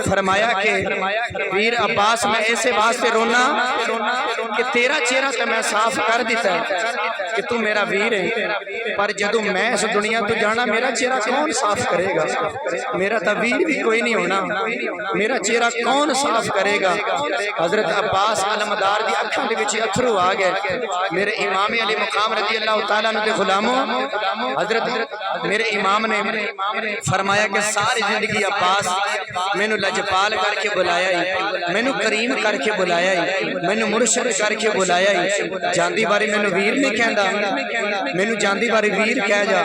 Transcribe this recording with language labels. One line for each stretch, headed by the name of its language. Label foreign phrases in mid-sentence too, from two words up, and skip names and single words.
Punjabi: فرمایا کہ ویر عباس میں ایسے واسطے رونا کہ تیرا چہرہ تو میں صاف کر دتا ہے کہ تو میرا ویر ہے پر جدوں میں اس دنیا تو جانا میرا چہرہ کون صاف کرے گا. میرا تو ویر بھی کوئی نہیں ہونا، میرا چہرہ کون صاف کرے گا. حضرت عباس علمدار دی اکھاں دے وچ اتھرو آ گئے. میرے امام عالی مقام
Arabic: رضي الله تعالى عنه
Punjabi: دے غلاموں حضرت میرے امام نے فرمایا کہ ساری زندگی عباس مینوں لجپال کر کے بلایا ای، مینوں کریم کر کے بلایا ای، مینوں مرشد کر کے بلایا ای. جاندی باری مینوں ویر نہیں کہندا، مینوں جاندی باری ویر کہہ جا.